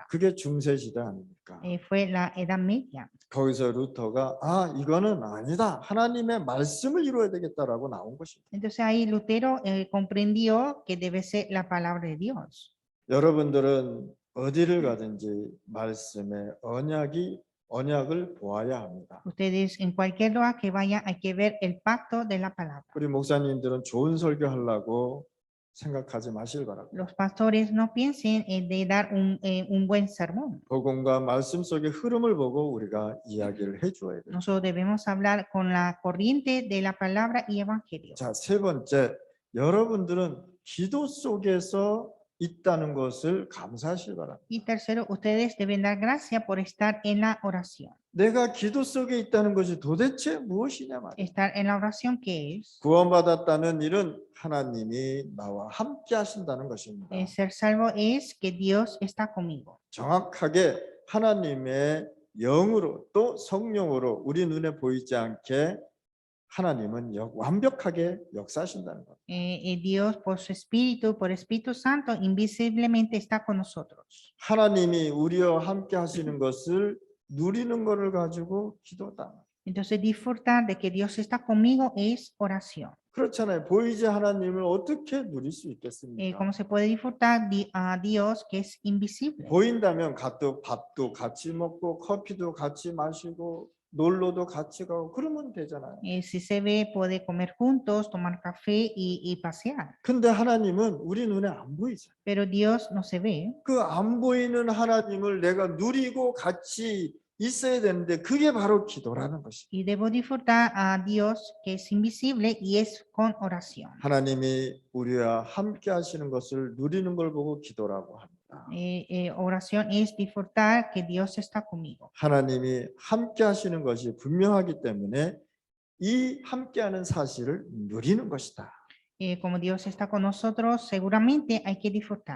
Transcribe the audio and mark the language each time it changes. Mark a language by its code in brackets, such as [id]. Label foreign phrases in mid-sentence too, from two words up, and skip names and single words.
[ko] 그게 중세시대 아닙니까? [es] Fue la Edad Media. [ko] 거기서 루터가 이거는 아니다. 하나님의 말씀을 이루어야 되겠다라고 나온 것입니다. [es] Entonces ahí Lutero comprendió que debe ser la palabra de Dios. [ko] 여러분들은 어디를 가든지 말씀의 언약을 보아야 합니다. [es] Ustedes en cualquier lugar que vayan hay que ver el pacto de la palabra. [ko] 우리 목사님들은 좋은 설교하려고 생각하지 마실 바랍니다. [es] Los pastores no piensen de dar un buen sermón. [ko] 복음과 말씀 속의 흐름을 보고 우리가 이야기를 해주어야 돼요. [es] Nosotros debemos hablar con la corriente de la palabra y evangelio. [ko] 자, 세 번째, 여러분들은 기도 속에서 있다는 것을 감사하시기 바랍니다. [es] Y tercero, ustedes deben dar gracia por estar en la oración. [ko] 내가 기도 속에 있다는 것이 도대체 무엇이냐 말이에요. [es] Estar en la oración, ¿qué es? [ko] 구원받았다는 일은 하나님이 나와 함께 하신다는 것입니다. [es] Ser salvo es que Dios está conmigo. [ko] 정확하게 하나님의 영으로 또 성령으로 우리 눈에 보이지 않게 하나님은 완벽하게 역사하신다는 것. [es] Dios por su Espíritu, por Espíritu Santo, invisiblemente está con nosotros. [ko] 하나님이 우리와 함께 하시는 것을 누리는 것을 가지고 기도다. [es] Entonces disfrutar de que Dios está conmigo es oración. [ko] 그렇잖아요. 보이지 하나님을 어떻게 누릴 수 있겠습니까? [es] ¿Cómo se puede disfrutar a Dios que es invisible? [ko] 보인다면 밥도 같이 먹고 커피도 같이 마시고 놀러도 같이 가고 그러면 되잖아요. [es] Si se ve, puede comer juntos, tomar café y pasear. [ko] 근데 하나님은 우리 눈에 안 보이죠. [es] Pero Dios no se ve. [ko] 그 안 보이는 하나님을 내가 누리고 같이 있어야 되는데 그게 바로 기도라는 것이죠. [es] Y debo disfrutar a Dios que es invisible y es con oración. [ko] 하나님이 우리와 함께 하시는 것을 누리는 걸 보고 기도라고 합니다. [es] Oración es disfrutar que Dios está conmigo. [ko] 하나님이 함께 하시는 것이 분명하기 때문에 이 함께하는 사실을 누리는 것이다. [es] Como Dios está con nosotros, seguramente hay que disfrutar.